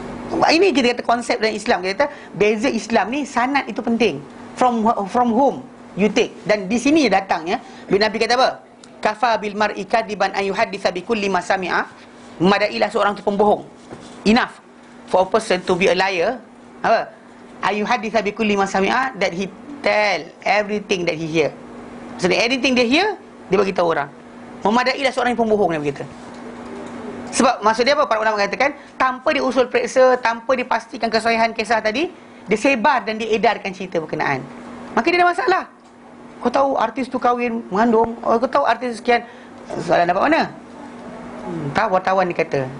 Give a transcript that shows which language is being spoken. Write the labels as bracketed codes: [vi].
[ms] Ini kita kata konsep dalam Islam. Kita kata beza Islam ni, sanad itu penting. [en] From whom you take. [ms] Dan di sini datangnya bila Nabi kata apa? [ar] Kafa bil mar'i kadiban an yuhadditsa bi kulli ma sami'a. [ms] memadailah seorang tu pembohong. [en] Enough for a person to be a liar. [ms] Apa? [ar] Ayuhaditha bikulli ma sami'a, [en] that he tell everything that he hear. So anything [ms] dia [en] hear, [ms] dia bagi tahu orang. Memadailah seorang yang pembohong, dia berkata. Sebab maksud dia apa? Para ulama katakan, tanpa dia usul periksa, tanpa dipastikan kesahihan kisah tadi, dia sebar dan dia edarkan cerita berkenaan, maka dia ada masalah. Kau tahu artis tu kahwin mengandung, kau tahu artis sekian. Soalan dapat mana? Tak, wartawan dia kata.